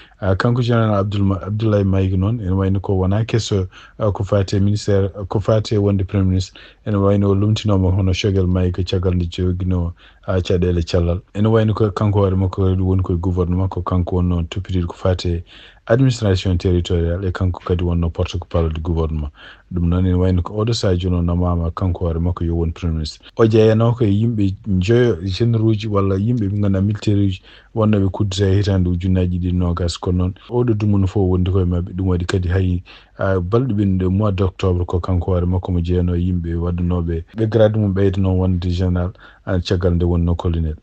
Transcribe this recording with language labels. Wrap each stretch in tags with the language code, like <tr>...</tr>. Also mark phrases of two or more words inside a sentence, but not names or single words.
<ff>A, kanko général Abdoul-, Abdoulaye Mayiga noon ene wayno ko wona kesso, a, ko fati e ministére, ko fati e wonde</ff> <fr>premier ministre,</fr> <ff>ene wayno o lumtinoma hono Choguel Mayiga caggal nde jogino, a, caɗele cellal. Ene wayno ko kanko hoore makko kadi woni koye gouvernement, ko kanko wonno toppitiɗo ko fati e</ff> <fr>administration territorial,</fr> <ff>e kanko kadi wonno</ff> <fr>porte-parole du gouvernement.</fr> <ff>Ɗum noon ene wayno ko oɗo saha joni o namama kanko hoore makko yo won</ff> <fr>premier ministre.</fr> <ff>O jeeyano ko e yimɓe joyo généraux ji walla yimɓe ɓe ganduɗa militaire uji wonno ɓe kuddita e hitande ujunnaji ɗiɗi nogas. Kono noon oɗo dumunde fof wondi koye mabɓe. Ɗum waɗi kadi hay Ah, balɗe ɓennuɗe</ff> <fr>mois d' octobre</fr> <ff>ko kanko hoore makko mo jeeyano yimɓe waddunoɓe ɓe grade mum ɓeyda noon wonde général, ah, caggal nde wonno colonel.</ff>